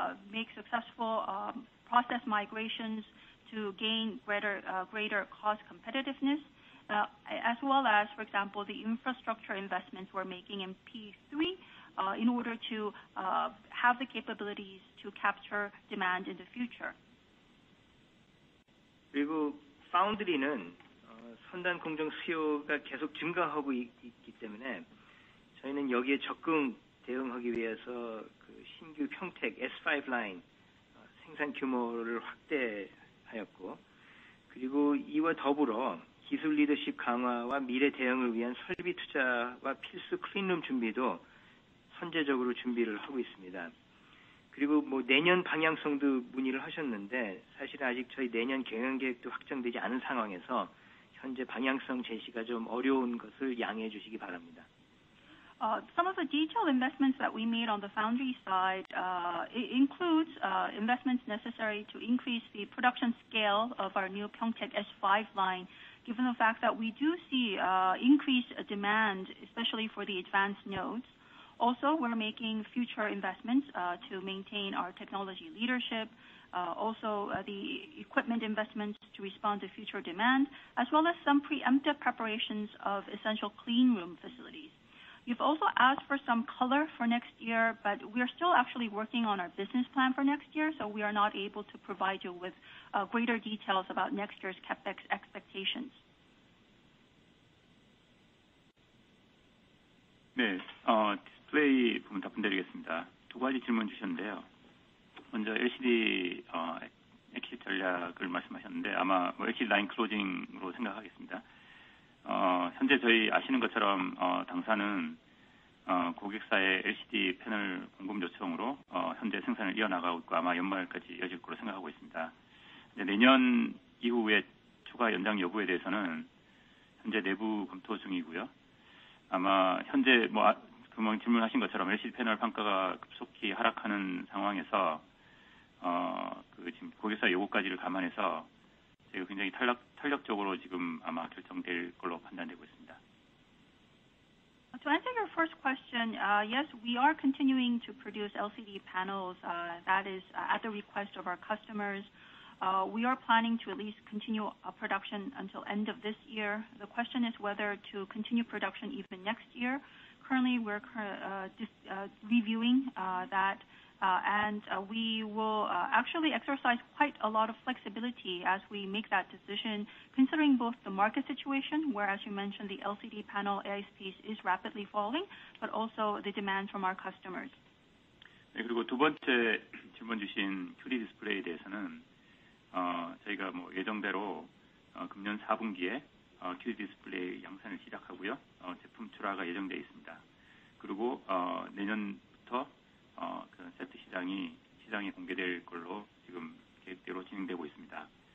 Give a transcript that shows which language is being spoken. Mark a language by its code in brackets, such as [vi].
[en] make successful process migrations to gain greater cost competitiveness, as well as, for example, the infrastructure investments we're making in P3 in order to have the capabilities to capture demand in the future. [ko] 그리고 파운드리는 선단 공정 수요가 계속 증가하고 있기 때문에 저희는 여기에 적극 대응하기 위해서 그 신규 평택 S5 라인 생산 규모를 확대하였고, 그리고 이와 더불어 기술 리더십 강화와 미래 대응을 위한 설비 투자와 필수 클린룸 준비도 선제적으로 준비를 하고 있습니다. 그리고 내년 방향성도 문의를 하셨는데, 사실은 아직 저희 내년 경영 계획도 확정되지 않은 상황에서 현재 방향성 제시가 좀 어려운 것을 양해해 주시기 바랍니다. [en] Some of the detailed investments that we made on the foundry side includes investments necessary to increase the production scale of our new Pyeongtaek S5 line, given the fact that we do see increased demand, especially for the advanced nodes. Also, we're making future investments to maintain our technology leadership, also the equipment investments to respond to future demand, as well as some preemptive preparations of essential clean room facilities. You've also asked for some color for next year, but we are still actually working on our business plan for next year, so we are not able to provide you with greater details about next year's capex expectations. [ko] 네, 디스플레이 부분 답변드리겠습니다. 두 가지 질문 주셨는데요. 먼저 LCD 엑시트 전략을 말씀하셨는데 아마 LCD 라인 클로징으로 생각하겠습니다. 현재 저희 아시는 것처럼 당사는 고객사의 LCD 패널 공급 요청으로 현재 생산을 이어나가고 있고 아마 연말까지 이어질 것으로 생각하고 있습니다. 내년 이후에 추가 연장 여부에 대해서는 현재 내부 검토 중이고요. 아마 현재 금방 질문하신 것처럼 LCD 패널 판가가 급속히 하락하는 상황에서 지금 고객사 요구까지를 감안해서 저희가 굉장히 탄력적으로 지금 아마 결정될 걸로 판단되고 있습니다. [en] To answer your first question, yes, we are continuing to produce LCD panels. That is at the request of our customers. We are planning to at least continue production until end of this year. The question is whether to continue production even next year. Currently, we're reviewing that, and we will actually exercise quite a lot of flexibility as we make that decision, considering both the market situation, where, as you mentioned, the LCD panel ASPs is rapidly falling, but also the demand from our customers. [ko] 네, 그리고 두 번째 질문 주신 QD 디스플레이에 대해서는 저희가 예정대로 금년 4분기에 QD 디스플레이 양산을 시작하고요. 제품 출하가 예정되어 있습니다. 그리고 내년부터 그런 세트 시장에 공개될 걸로 지금 계획대로 진행되고 있습니다.